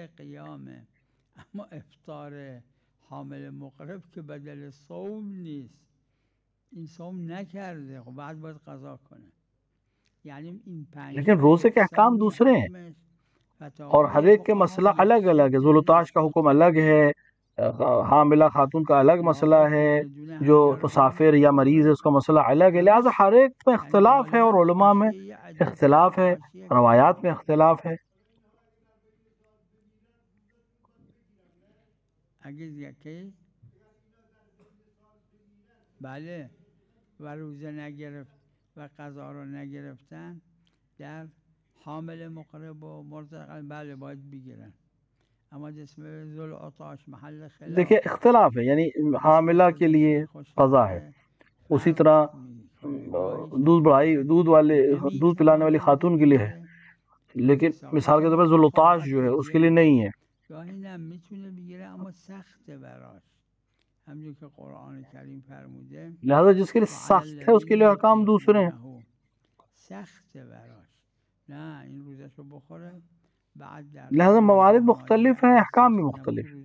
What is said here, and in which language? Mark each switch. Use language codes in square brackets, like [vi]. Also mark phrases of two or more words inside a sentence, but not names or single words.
[fa] اما افطار حامل مقرب که بدل صوم نیست، این صوم نکرده خب بعد باید قضا کنه. یعنی این پنج [ur] لیکن روزے کے احکام دوسرے ہیں اور ہر ایک کے مسئلہ الگ الگ ہے. ذوالطاش کا حکم الگ ہے، حاملہ خاتون کا الگ مسئلہ ہے، جو مسافر یا مریض ہے اس کا مسئلہ الگ ہے. لہٰذا ہر ایک میں اختلاف ہے اور علماء میں اختلاف ہے، روایات میں اختلاف ہے. [fa] بله و روزه نگرفت و قضا رو نگرفتن در حامل مقرب و مرتقل بله باید بگیرن. اما جسم ذوالعطاش محل خلاف. [ur] دیکھیں اختلاف ہے، یعنی حاملہ کے لیے قضا ہے، اسی طرح دودھ پلانے والی خاتون کے لیے ہے، لیکن مثال کے طور پر ذوالعطاش جو ہے اس کے لیے نہیں ہے. [fa] گاهی نه میتونه بگیره اما سخته براش، همونجور که قرآن کریم فرموده [ur] لہذا جس کے لیے سخت ہے اس کے لیے احکام دوسرے ہیں. [fa] سخته براش، نه این روزشو بخوره بعد در [ur] لہذا موارد مختلف ہیں، احکام بھی مختلف ہیں.